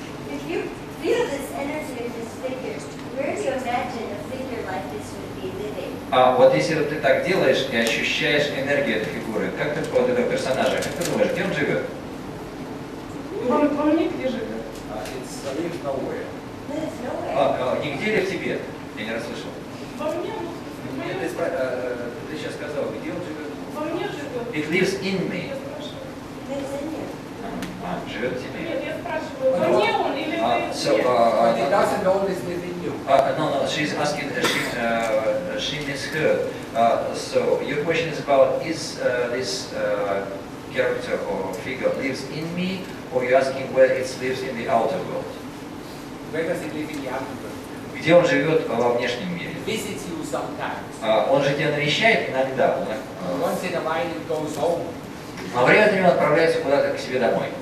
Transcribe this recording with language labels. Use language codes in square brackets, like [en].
[en] If you feel this energy of this figure, where do you imagine a figure like this would be living? [ru] Вот если вот ты так делаешь и ощущаешь энергию этой фигуры, как ты вот этого персонажа, как ты думаешь, где он живет? Во мне где живет? [en] It's lives nowhere. Lives nowhere. [ru] Нигде ли в тебе? Я не расслышал. Во мне, Нет, ты сейчас сказал, где он живет? во мне живет. [en] It lives in me. [ru] Я спрашиваю. [en] Lives in you. [ru] Живет в тебе. Нет, я спрашиваю, во мне он или [en] So, But it doesn't always live in you. no, she's asking, she misheard. So your question is about, is this character or figure lives in me, or you're asking where it lives in the outer world? Where does it live in the outer world? [ru] Где он живет во внешнем мире? [en] It visits you sometimes. [ru] Он же тебя навещает иногда. [en] Once in a while it goes home. [ru] А время от времени он отправляется куда-то к себе домой.